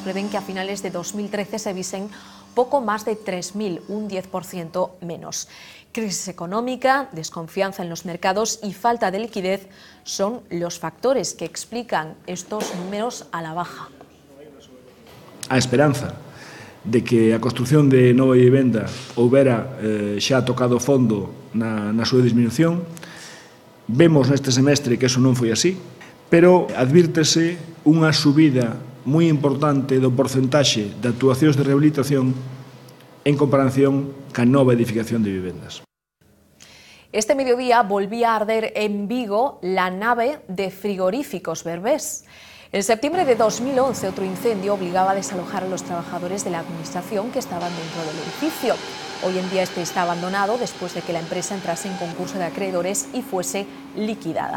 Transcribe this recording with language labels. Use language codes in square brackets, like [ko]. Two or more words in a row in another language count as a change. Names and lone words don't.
[es] Prevén que a finales de 2013 se visen poco más de 3.000, un 10% menos. Crisis económica, desconfianza en los mercados y falta de liquidez son los factores que explican estos números a la baja. [gl] A esperanza de que a construción de nova vivenda houbera xa tocado fondo na súa disminución. Vemos neste semestre que eso non foi así, pero advírtese unha subida moi importante do porcentaxe de actuacións de rehabilitación en comparación ca nova edificación de vivendas. [es] Este mediodía volvía a arder en Vigo la nave de frigoríficos Berbés. En septiembre de 2011, otro incendio obligaba a desalojar a los trabajadores de la administración que estaban dentro del edificio. Hoy en día este está abandonado después de que la empresa entrase en concurso de acreedores y fuese liquidada.